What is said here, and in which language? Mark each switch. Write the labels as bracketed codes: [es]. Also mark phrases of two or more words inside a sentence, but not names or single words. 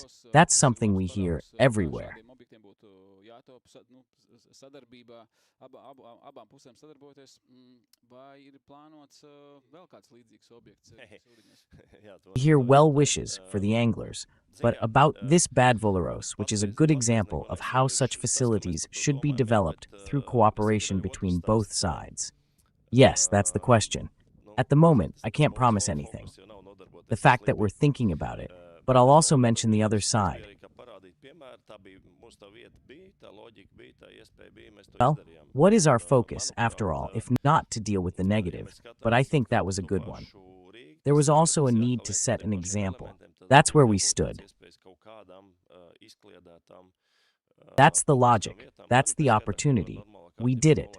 [en] That's something we hear everywhere. We hear well wishes for the anglers, but about this bad Volaros, which is a good example of how such facilities should be developed through cooperation between both sides. Yes, that's the question. At the moment, I can't promise anything. The fact that we're thinking about it, but I'll also mention the other side. [lv] vienmēr tā bija, mūsu tā vieta bija, tā loģika bija, tā iespēja bija, mēs to [en] Well, [lv] izdarījām. [en] what is our focus, after all, if not to deal with the negative? But I think that was a good one. There was also a need to set an example. That's where we stood. That's the logic. That's the opportunity. We did it.